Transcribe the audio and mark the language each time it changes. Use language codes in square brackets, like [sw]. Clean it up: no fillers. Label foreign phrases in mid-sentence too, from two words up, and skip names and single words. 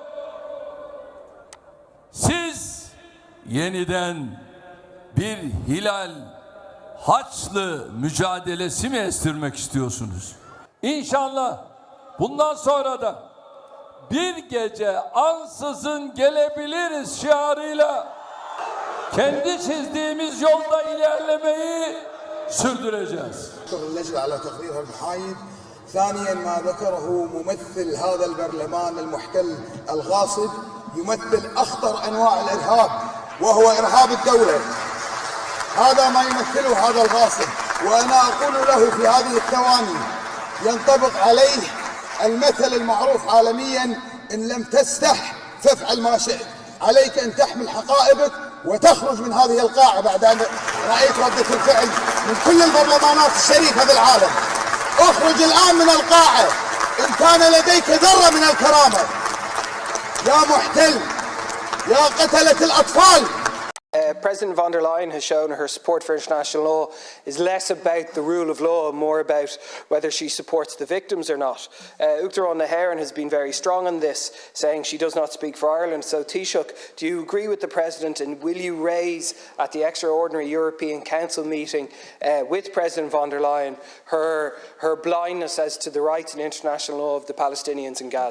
[tr] Siz yeniden bir hilal Haçlı mücadelesi mi estirmek istiyorsunuz? İnşallah bundan sonra da bir gece ansızın gelebiliriz şiarıyla kendi çizdiğimiz yolda ilerlemeyi sürdüreceğiz. [ar] ثانيا ما ذكره ممثل هذا البرلمان المحتل الغاصب يمثل أخطر أنواع الإرهاب وهو إرهاب الدولة. هذا ما يمثله هذا الغاصب وأنا أقول له في هذه الثواني ينطبق عليه المثل المعروف عالميا إن لم تستح فافعل ما شئت. عليك أن تحمل حقائبك وتخرج من هذه القاعة بعد أن رأيت ردة الفعل من كل البرلمانات الشريفة بالعالم. اخرج الآن من القاعة إن كان لديك ذرة من الكرامة يا محتل يا قتلة الأطفال. [en] President von der Leyen has shown her support for international law is less about the rule of law and more about whether she supports the victims or not. [ga] Uachtar Naharan [en] has been very strong on this, saying she does not speak for Ireland. So Taoiseach, do you agree with the President, and will you raise at the extraordinary European Council meeting with President von der Leyen her blindness as to the rights and international law of the Palestinians in Gaza?